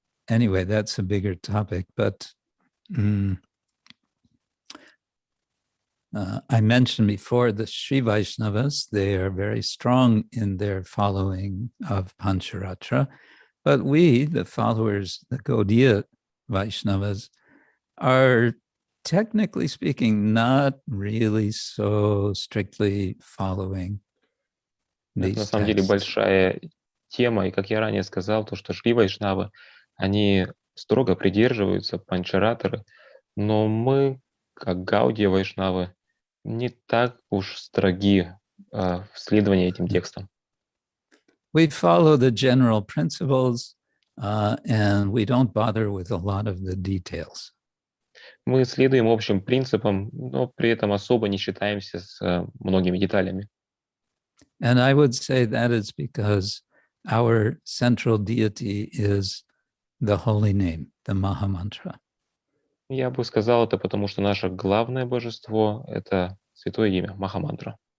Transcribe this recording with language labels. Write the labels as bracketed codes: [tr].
[en] Anyway, that's a bigger topic, but I mentioned before the Sri Vaishnavas, they are very strong in their following of Pancharatra, but we, the followers, the Gaudiya Vaishnavas, are technically speaking not really so strictly following these texts. [ru] Это на самом деле большая тема, и как я ранее сказал, то, что Шри Вайшнавы, они строго придерживаются Панчаратры, но мы, как Гаудия Вайшнавы, не так уж строги в следовании этим текстам. [en] We follow the general principles, and we don't bother with a lot of the details. [ru] Мы следуем общим принципам, но при этом особо не считаемся с многими деталями. [en] And I would say that is because our central deity is the holy name, the Mahamantra. [ru] Я бы сказал это потому, что наше главное божество — это святое имя, Махамантра.